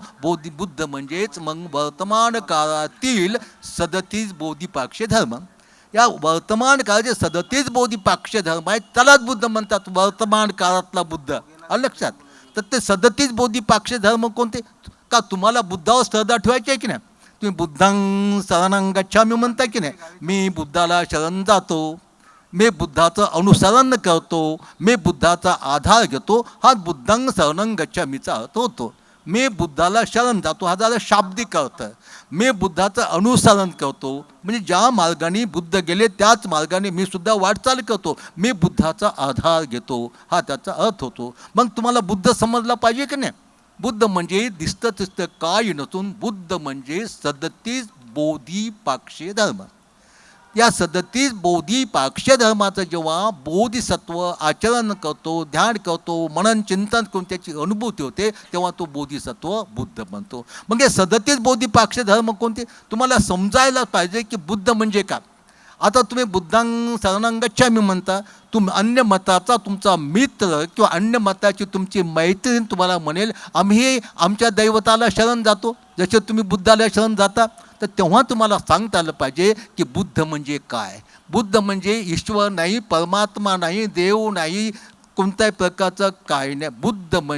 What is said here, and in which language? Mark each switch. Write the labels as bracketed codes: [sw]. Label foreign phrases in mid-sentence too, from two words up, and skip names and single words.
[mr] बुद्ध म्हणजेच मग वर्तमान काळातील 37 बोधिपाक्ष्य धर्म. या वर्तमान काळाचे 37 बोधिपाक्ष्य धर्म आहेत, त्यालाच बुद्ध म्हणतात, वर्तमान काळातला बुद्ध. आलं लक्षात. तर ते 37 बोधिपाक्ष्य धर्म कोणते, का तुम्हाला बुद्धावर श्रद्धा ठेवायची आहे की नाही. तुम्ही [pi] बुद्धं शरणं गच्छामि [mr] म्हणता की नाही, मी बुद्धाला शरण जातो, मी बुद्धाचं अनुसरण करतो, मी बुद्धाचा आधार घेतो, हा [pi] बुद्धं शरणं गच्छामीचा [mr] अर्थ होतो. मी बुद्धाला शरण जातो हा झाला शाब्दिक अर्थ. मी बुद्धाचं अनुसरण करतो म्हणजे ज्या मार्गाने बुद्ध गेले त्याच मार्गाने मी सुद्धा वाटचाल करतो, मी बुद्धाचा आधार घेतो, हा त्याचा अर्थ होतो. मग तुम्हाला बुद्ध समजला पाहिजे की नाही. बुद्ध म्हणजे दिसतं तिसतं काय नसून बुद्ध म्हणजे 37 बोधिपाक्ष्य धर्म. या 37 बोधिपाक्ष्य धर्माचं जेव्हा बोधिसत्व आचरण करतो, ध्यान करतो, मनन चिंतन करून त्याची अनुभूती होते, तेव्हा तो बोधिसत्व बुद्ध बनतो. मग हे 37 बोधिपाक्ष्य धर्म कोणते तुम्हाला समजायला पाहिजे की बुद्ध म्हणजे काय. आता तुम्ही [pi] बुद्धं शरणं गच्छामि [mr] म्हणता, अन्य मताचा तुमचा मित्र किंवा अन्य मताची तुमची मैत्रीण तुम्हाला म्हणेल आम्ही आमच्या दैवताला शरण जातो, जसे तुम्ही बुद्धाला शरण जाता, तर तेव्हा तुम्हाला सांगता आलं पाहिजे की बुद्ध म्हणजे काय. बुद्ध म्हणजे ईश्वर नाही, परमात्मा नाही, देव नाही, कोणत्याही प्रकारचं काय नाही.